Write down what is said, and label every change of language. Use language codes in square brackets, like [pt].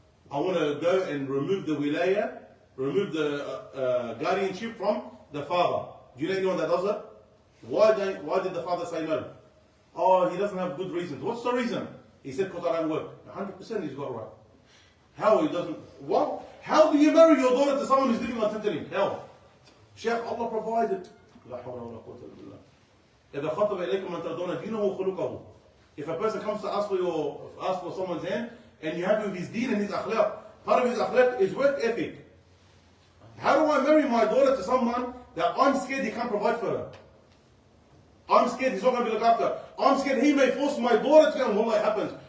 [en] I want to go and remove the wilayah, remove the guardianship from the father. Do you know anyone that does that? Why did the father say no? Oh, he doesn't have good reasons. What's the reason? He said, because I don't work. 100% he's got right. How he doesn't, what? How do you marry your daughter to someone who's living on Tintalim? How? Sheikh, Allah provided. [ar] لا حول ولا قوة إلا بالله. إذا خطب إليكم من ترضون دينه وخلقه. [en] If a person comes to ask for someone's hand, and you're happy with his deen and his akhlaq, part of his akhlaq is work ethic. How do I marry my daughter to someone that I'm scared he can't provide for her? I'm scared he's not going to be looked after. I'm scared he may force my daughter to go and wallah, it happens.